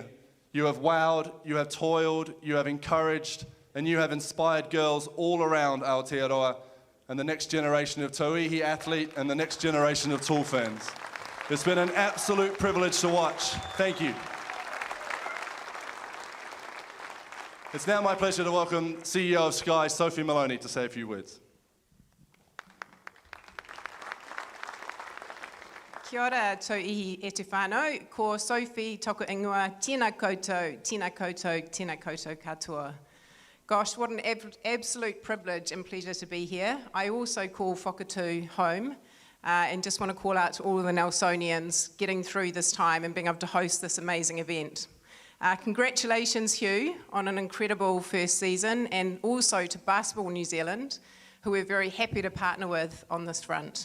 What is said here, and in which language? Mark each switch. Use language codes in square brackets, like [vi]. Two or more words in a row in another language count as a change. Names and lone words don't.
[en] You have wowed, you have toiled, you have encouraged, and you have inspired girls all around Aotearoa and the next generation of Tauihi athlete and the next generation of tall ferns. It's been an absolute privilege to watch. Thank you. It's now my pleasure to welcome CEO of Sky, Sophie Maloney, to say a few words. [mi] Kia ora Tauihi e te whānau, ko Sophie toko ingoa, tēnā koutou, tēnā koutou, tēnā koutou katoa. [en] Gosh, what an absolute privilege and pleasure to be here. I also call Whakatū home and just want to call out to all of the Nelsonians getting through this time and being able to host this amazing event. Congratulations, Hugh, on an incredible first season, and also to Basketball New Zealand, who we're very happy to partner with on this front.